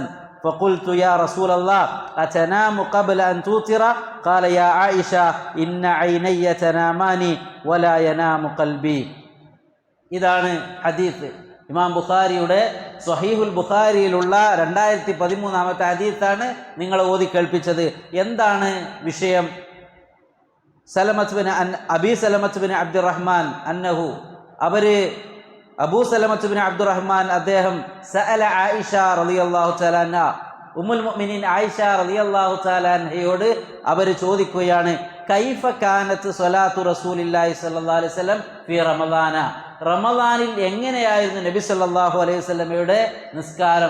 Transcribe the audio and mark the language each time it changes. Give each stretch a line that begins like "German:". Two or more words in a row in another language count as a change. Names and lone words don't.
Arabic: فقلت يا رسول الله أتنام قبل أن توتر؟ قال يا عائشة إن عيني تنامان ولا ينام قلبي.
Malayalam: ഇതാണ് ഹദീസ്. ഇമാം ബുഖാരിയുടെ സ്വഹീഹുൽ ബുഖാരിയിലുള്ള 2013 ഹദീസാണ് നിങ്ങൾ ഓതി കേൾപ്പിച്ചത്. എന്താണ് വിഷയം? അബി സലമത്ത് ബിൻ അബ്ദുറഹ്മാൻ അന്നഹു, അബൂ സലമത്ത് ബിൻ അബ്ദുറഹ്മാൻ അദ്ദേഹം സഅല ആയിഷ
Arabic: رضي الله تعالى عنها, أم المؤمنين
Malayalam: ആയിഷ
Arabic: رضي الله تعالى
Malayalam: അൻഹയോട് അവർ ചോദിക്കുകയാണ്,
Arabic: كيف كانت صلاة رسول الله صلى الله عليه وسلم في رمضان,
Malayalam: റമദാനിൽ എങ്ങനെയായിരുന്നു നബി
Arabic: صلى الله عليه وسلم
Malayalam: നിസ്കാരം?